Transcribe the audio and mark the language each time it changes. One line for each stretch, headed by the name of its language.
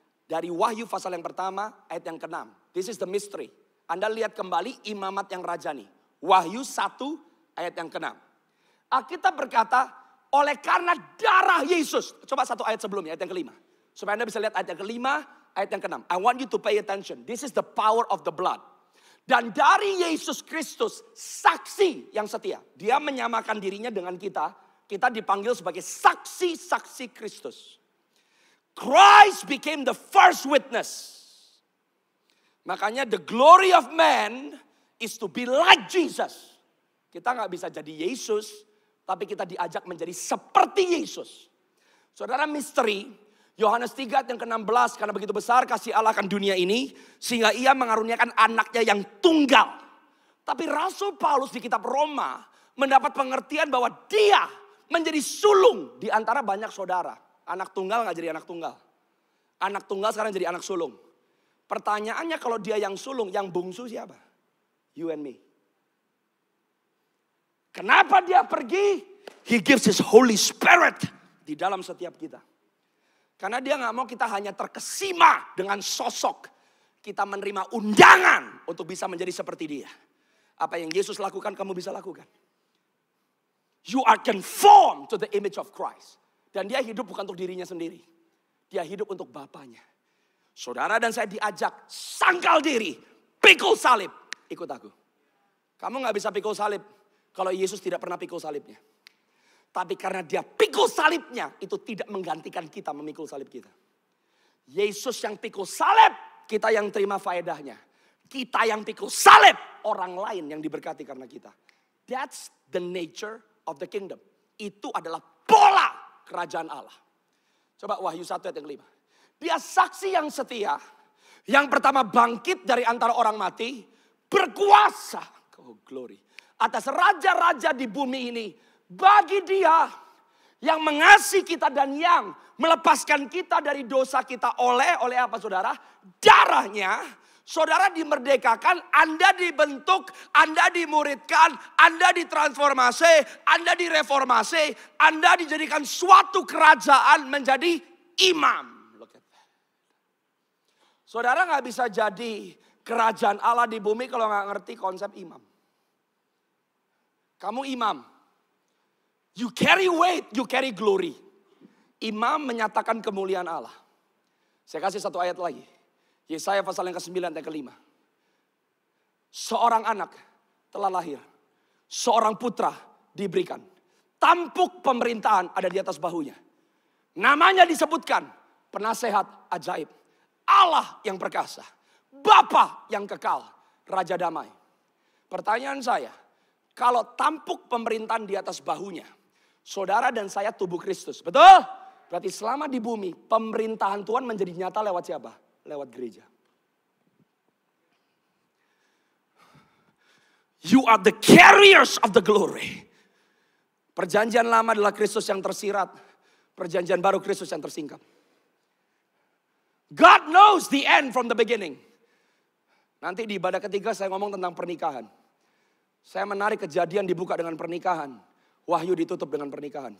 Indonesian: Dari Wahyu pasal yang pertama ayat yang ke-6.
English: This is the mystery.
Indonesian: Anda lihat kembali imamat yang rajani. Wahyu 1 ayat yang ke-6. Alkitab berkata, oleh karena darah Yesus. Coba satu ayat sebelumnya, ayat yang ke-5. Supaya Anda bisa lihat ayat yang ke-5, ayat yang ke-6.
English: I want you to pay attention. This is the power of the blood.
Indonesian: Dan dari Yesus Kristus, saksi yang setia. Dia menyamakan dirinya dengan kita. Kita dipanggil sebagai saksi-saksi Kristus.
English: Christ became the first witness.
Indonesian: Makanya
English: the glory of man is to be like Jesus.
Indonesian: Kita gak bisa jadi Yesus, tapi kita diajak menjadi seperti Yesus. Saudara, misteri Yohanes 3 yang ke-16, karena begitu besar kasih Allah akan dunia ini, sehingga ia mengaruniakan anaknya yang tunggal. Tapi Rasul Paulus di kitab Roma mendapat pengertian bahwa dia menjadi sulung di antara banyak saudara. Anak tunggal gak jadi anak tunggal. Anak tunggal sekarang jadi anak sulung. Pertanyaannya kalau dia yang sulung, yang bungsu siapa?
English: You and me.
Indonesian: Kenapa dia pergi?
English: He gives his Holy Spirit
Indonesian: di dalam setiap kita. Karena dia gak mau kita hanya terkesima dengan sosok. Kita menerima undangan untuk bisa menjadi seperti dia. Apa yang Yesus lakukan, kamu bisa lakukan.
English: You are conformed to the image of Christ.
Indonesian: Dan dia hidup bukan untuk dirinya sendiri. Dia hidup untuk Bapaknya. Saudara dan saya diajak, sangkal diri, pikul salib, ikut aku. Kamu gak bisa pikul salib kalau Yesus tidak pernah pikul salibnya. Tapi karena dia pikul salibnya, itu tidak menggantikan kita memikul salib kita. Yesus yang pikul salib, kita yang terima faedahnya. Kita yang pikul salib, orang lain yang diberkati karena kita.
English: That's the nature of the kingdom.
Indonesian: Itu adalah pola kerajaan Allah. Coba Wahyu 1 ayat yang 5. Dia saksi yang setia. Yang pertama bangkit dari antara orang mati. Berkuasa.
English: Oh glory.
Indonesian: Atas raja-raja di bumi ini. Bagi dia yang mengasihi kita dan yang melepaskan kita dari dosa kita oleh apa saudara? Darahnya. Saudara dimerdekakan, Anda dibentuk, Anda dimuridkan, Anda ditransformasi, Anda direformasi, Anda dijadikan suatu kerajaan menjadi imam. Saudara gak bisa jadi kerajaan Allah di bumi kalau gak ngerti konsep imam. Kamu imam.
English: You carry weight, you carry glory.
Indonesian: Imam menyatakan kemuliaan Allah. Saya kasih satu ayat lagi. Yesaya pasal yang ke-9 ayat ke-5. Seorang anak telah lahir. Seorang putra diberikan. Tampuk pemerintahan ada di atas bahunya. Namanya disebutkan penasehat ajaib. Allah yang perkasa. Bapa yang kekal. Raja damai. Pertanyaan saya. Kalau tampuk pemerintahan di atas bahunya. Saudara dan saya tubuh Kristus. Betul? Berarti selama di bumi pemerintahan Tuhan menjadi nyata lewat siapa? Lewat gereja.
English: You are the carriers of the glory.
Indonesian: Perjanjian lama adalah Kristus yang tersirat. Perjanjian baru Kristus yang tersingkap.
English: God knows the end from the beginning.
Indonesian: Nanti di ibadah ketiga saya ngomong tentang pernikahan. Saya menarik Kejadian dibuka dengan pernikahan. Wahyu ditutup dengan pernikahan.